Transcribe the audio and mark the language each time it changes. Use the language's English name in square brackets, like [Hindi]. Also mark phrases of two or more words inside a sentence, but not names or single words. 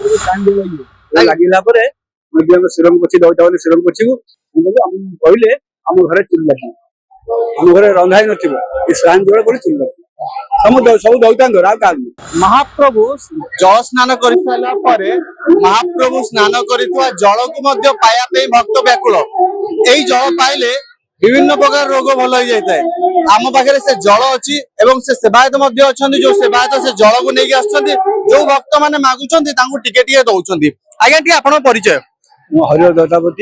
[Odia] ଲାଗିଲା ପରେ ଶିରମ ପୋଛି ଦଉଟା ବୋଲି ଶିରମ ପୋଛିବୁ କହିଲେ ଆମ ଘରେ ଚୁଲି ଲାଗିବ ଆମ ଘରେ ରନ୍ଧା ହେଇ ନଥିବ ଏ ସ୍ନାନ ଜଳ ବୋଲି ଚୁଲି ଲାଗିବ ସବୁ ଦଉଥାନ୍ତୁ ଆଉ କାହାକୁ ମହାପ୍ରଭୁ ଜଳ ସ୍ନାନ କର ମହାପ୍ରଭୁ ସ୍ନାନ କରିଥୁଆ जलକୁ ମଧ୍ୟ ପାଇବା ପାଇଁ ଭକ୍ତ ବ୍ୟାକୁଳ ଏଇ ଜଳ ପାଇଲେ ବିଭିନ୍ନ ପ୍ରକାର ରୋଗ ଭଲ ହେଇ ଯାଇଥାଏ ଆମ ପାଖରେ ସେ ଜଳ ଅଛି ଏବଂ ସେ ସେବାୟତ ମଧ୍ୟ ଅଛନ୍ତି ଯୋଉ ସେବାୟତ ସେ ଜଳକୁ ନେଇକି ଆସୁଛନ୍ତି ଯୋଉ ଭକ୍ତ ମାନେ ମାଗୁଛନ୍ତି ତାଙ୍କୁ ଟିକେ ଟିକେ ଦଉଛନ୍ତି ଆଜ୍ଞା ଟିକେ ଆପଣଙ୍କ ପରିଚୟ ମୁଁ ହରିହର ଦତ୍ତାପତି